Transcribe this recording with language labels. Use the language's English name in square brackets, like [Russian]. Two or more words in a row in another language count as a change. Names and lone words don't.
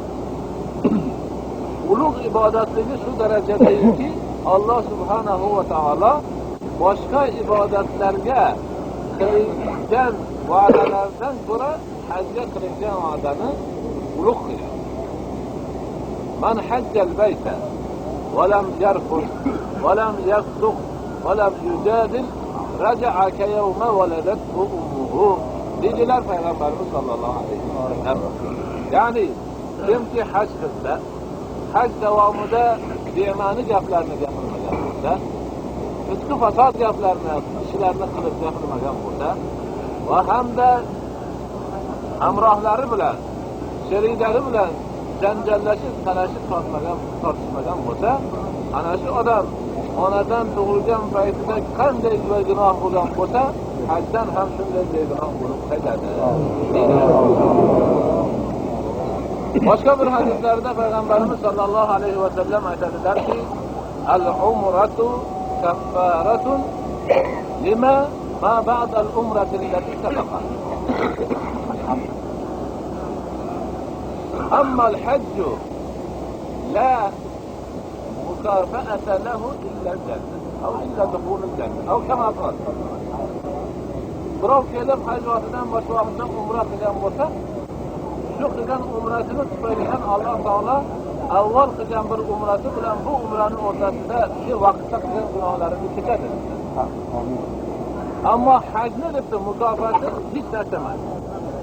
[Uzbek] Ulug' ibodatligi shu darajadaki Alloh [Arabic] سبحانه وتعالى [Uzbek] boshqa ibodatlarga qilingan va'dalardan ko'ra hajga qilingan va'dani ulug' qilgan. [Arabic] من حج البيت ولم يرفث ولم يفسق ولم يجادل رجع كيوم ولدته أمه. [Uzbek] Dedilar Payg'ambarimiz [Arabic] صلى الله عليه وسلم. [Uzbek] Ya'ni kimki haj qilsa, haj davomida bema'ni gaplarni gapirmagan bo'lsa, fisq fasod gaplarni, ishlarni qilib gapirmagan bo'lsa va hamda hamrohlari bilan, sheriklari bilan janjallashib, talashib tortishmagan bo'lsa, ana shu odam onadan tug'ilgan paytida qanday gunoh bo'lgan bo'lsa, hajdan ham shunday gunoh bo'lib qaytadi. Boshqa bir hadislarda Payg'ambarimiz [Arabic] صلى الله عليه وسلم [Uzbek] aytadilarki, [Arabic] العمرة كفارة لما ما بعد العمرة التي سبق. أما الحج لا مكافأة له إلا الجنة أو إلا دخول الجنة أو كما قال. [Uzbek] Birov kelib haj vaqtidan boshqa vaqtda umra qilgan bo'lsa, shu qilgan umrasini tufaylidan Alloh taolo avval qilgan bir umrasi bilan bu umraning o'rtasida shu vaqtda qilgan gunohlarini kechadi. Ammo hajni debdi mukofoti hech narsa emas.